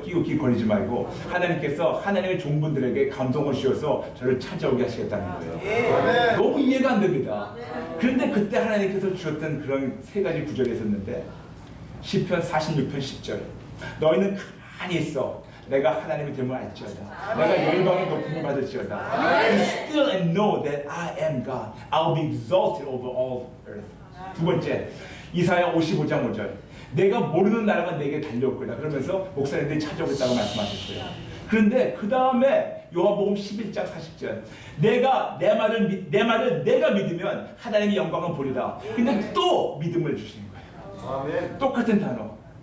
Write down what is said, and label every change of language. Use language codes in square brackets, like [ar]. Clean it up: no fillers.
[ko] 끼우끼 거리지 말고 하나님께서 하나님의 종분들에게 감동을 주셔서 저를 찾아오게 하시겠다는 거예요. 너무 이해가 안 됩니다. 그런데 그때 하나님께서 주셨던 그런 세 가지 구절이 있었는데 시편 46편 10절 너희는 가만히 있어. 내가 하나님이 됨을 알지어다. 내가 열방의 높임을 받을지어다. [en] And still and know that I am God. I'll be exalted over all earth. [ko] 두 번째, 이사야 55장 5절. 내가 모르는 나라가 내게 달려올 거다. 그러면서 목사님들이 찾아오겠다고 말씀하셨어요. 그런데 그 다음에 요한복음 11장 40절. 내가 내 말을 내가 믿으면 하나님의 영광을 보리라. 근데 또 믿음을 주시는 거예요. 아멘. 똑같은 단어.